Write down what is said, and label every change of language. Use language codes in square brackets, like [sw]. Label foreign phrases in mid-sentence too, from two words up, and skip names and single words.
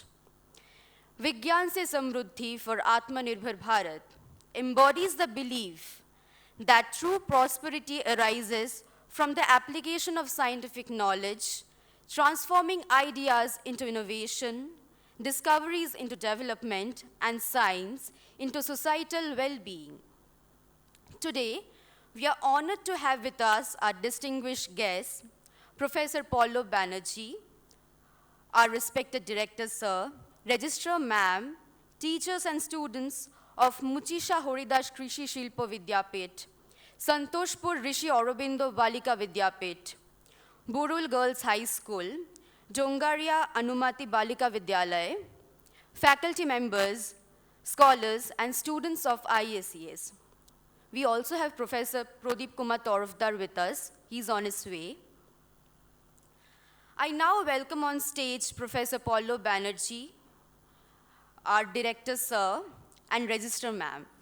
[en] Vigyan Se Samruddhi for Atmanirbhar Bharat embodies the belief that true prosperity arises from the application of scientific knowledge, transforming ideas into innovation, discoveries into development, and science into societal well-being. Today, we are honored to have with us our distinguished guest, Professor Paulo Banerjee, our respected director, sir, registrar ma'am, teachers and students of Muchisha Horidas Krishi Shilpo Vidyapit, Santoshpur Rishi Aurobindo Balika Vidyapit, Burul Girls High School, Jongaria Anumati Balika Vidyalaya, faculty members, scholars, and students of IACS. We also have Professor Pradip Kumar Torfdar with us. He's on his way. I now welcome on stage Professor Paulo Banerjee, our director, sir, and registrar ma'am.